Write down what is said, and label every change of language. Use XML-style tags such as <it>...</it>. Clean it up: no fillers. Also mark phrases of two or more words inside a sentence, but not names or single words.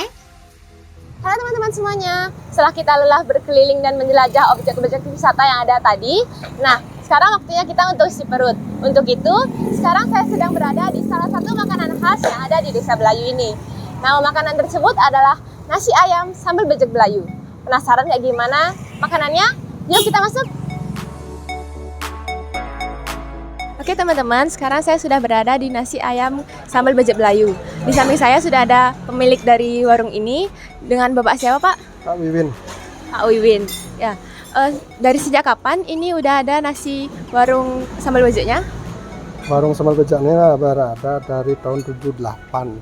<id>Halo teman-teman semuanya, setelah kita lelah berkeliling dan menjelajah objek-objek wisata yang ada tadi, nah sekarang waktunya kita untuk isi perut. Untuk itu, sekarang saya sedang berada di salah satu makanan khas yang ada di Desa Belayu ini. Nama makanan tersebut adalah nasi ayam sambal bejek Belayu. Penasaran kayak gimana makanannya? Yuk kita masuk! Oke teman-teman, sekarang saya sudah berada di nasi ayam sambal bejek Belayu. Di samping saya sudah ada pemilik dari warung ini dengan Bapak siapa Pak? Pak Wiwin. Pak Wiwin. Ya. Dari sejak kapan ini udah ada nasi warung sambal bejeknya? Warung sambal bejeknya berada dari tahun 78.</id>